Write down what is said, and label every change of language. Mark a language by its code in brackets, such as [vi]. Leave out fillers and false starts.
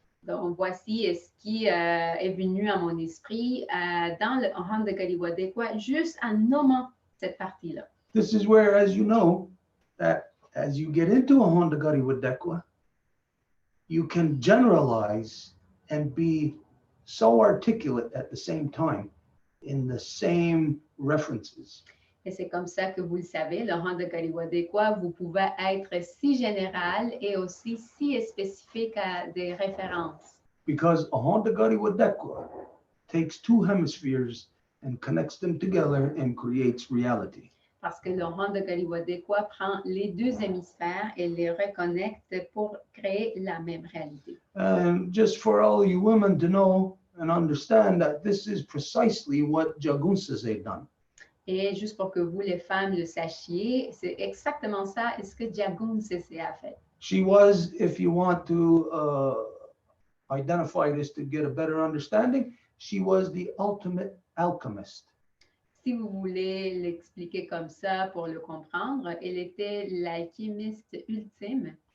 [fr] Donc, voici ce qui est venu à mon esprit dans le Honda Galiwadekwa, juste en nommant cette partie-là. [en] This is where, as you know, that as you get into a Hondagari Wadekwa, you can generalize and be so articulate at the same time in the same references. [fr] Et c'est comme ça que vous le savez, le Honda Galiwadekwa, vous pouvez être si général et aussi si spécifique à des références. [en] Because a Hondagari Wadekwa takes two hemispheres and connects them together and creates reality. [fr] Parce que le Honda Galiwadekwa prend les deux hémisphères et les reconnecte pour créer la même réalité. [en] And just for all you women to know and understand that this is precisely what Jagunsase done. [fr] Et juste pour que vous, les femmes, le sachiez, c'est exactement ça ce que Jagun Sese a fait. [en] She was, if you want to identify this to get a better understanding, she was the ultimate alchemist. [fr] Si vous voulez l'expliquer comme ça pour le comprendre, elle était l'alchimiste ultime.